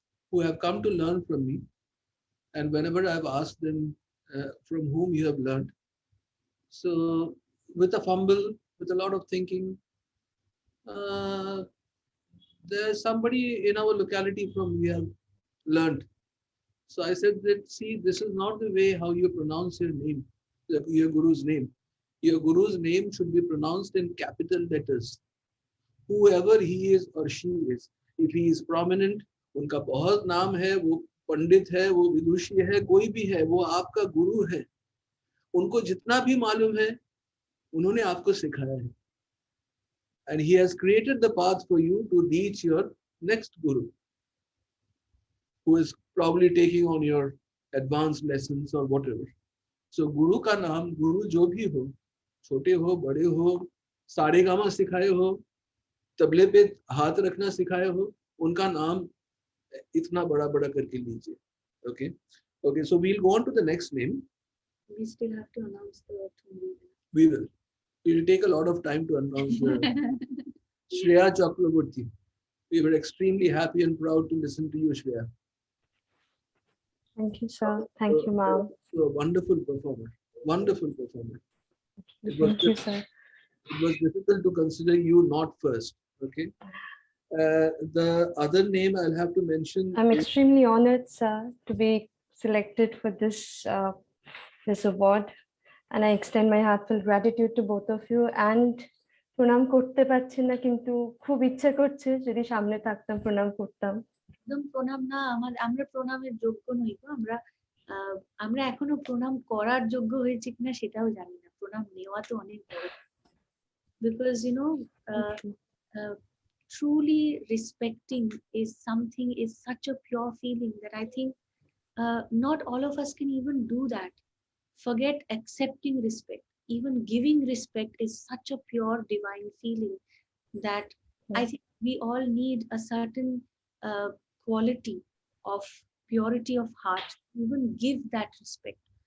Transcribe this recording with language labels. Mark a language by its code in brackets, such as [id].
[en] who have come to learn from me, and whenever I've asked them from whom you have learned, so with a fumble, with a lot of thinking, uh, there's somebody in our locality from we have learned. So I said that, see, this is not the way how you pronounce your name, your guru's name. Your guru's name should be pronounced in capital letters. Whoever he is or she is, if he is prominent, [hi] उनका बहुत नाम है, वो पंडित है, वो विदुषी है, कोई भी है, वो आपका गुरु है. उनको जितना भी मालूम है, उन्होंने आपको सिखाया है. [en] And he has created the path for you to reach your next guru, who is probably taking on your advanced lessons or whatever. [hi] So guru का नाम, guru जो भी हो, छोटे हो, बड़े हो, सारेगामा सिखाए हो, तबले पे हाथ रखना सिखाए हो, उनका नाम इतना बड़ा बड़ा करके लीजिए. [en] Okay, so we'll go on to the next name. We still have to announce the two. We will. It will take a lot of time to announce the Shreya Chakraborty. We were extremely happy and proud to listen to you, Shreya. Thank you, sir. Thank you, ma'am. So a wonderful performer. Wonderful performer. Thank you, sir. It was difficult to consider you not first. Okay. The other name I'll have to mention. I'm extremely honored, sir, to be selected for this this award, and I extend my heartfelt gratitude to both of you. [bn] And প্রণাম করতে পারছি না, কিন্তু খুব ইচ্ছে করছে যদি সামনে থাকতাম প্রণাম করতাম. একদম প্রণাম না, আমরা প্রণামের যোগ্য নই তো, আমরা এখনো প্রণাম করার যোগ্য হয়েছে কিনা সেটাও জানি না. প্রণাম নেওয়া তো অনেক বড়, [en] because truly respecting is such a pure feeling that I think not all of us can even do that. Forget accepting respect, even giving respect is such a pure divine feeling that I think we all need a certain quality of purity of heart to even give that respect.